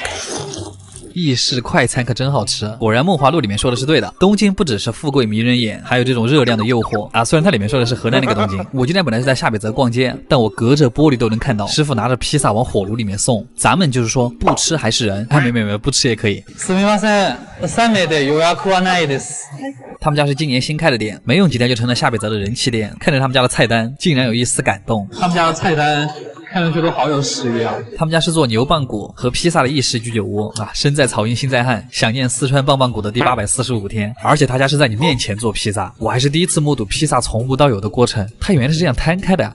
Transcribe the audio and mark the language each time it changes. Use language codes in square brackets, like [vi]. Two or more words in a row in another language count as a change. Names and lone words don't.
[zh] 意式快餐可真好吃，果然《梦华录》里面说的是对的，东京不只是富贵迷人眼，还有这种热量的诱惑啊！虽然它里面说的是河南那个东京，我今天本来是在下北泽逛街，但我隔着玻璃都能看到师傅拿着披萨往火炉里面送。咱们就是说不吃还是人，没，不吃也可以。 [ja] すみません、3名で予約はないです。 [zh] 他们家是今年新开的店，没用几天就成了下北泽的人气店。看着他们家的菜单，竟然有一丝感动。他们家的菜单看上去都好有食欲啊！他们家是做牛棒骨和披萨的意式居酒屋啊，身在曹营心在汉，想念四川棒棒骨的第845天。而且他家是在你面前做披萨，我还是第一次目睹披萨从无到有的过程，它原来是这样摊开的呀！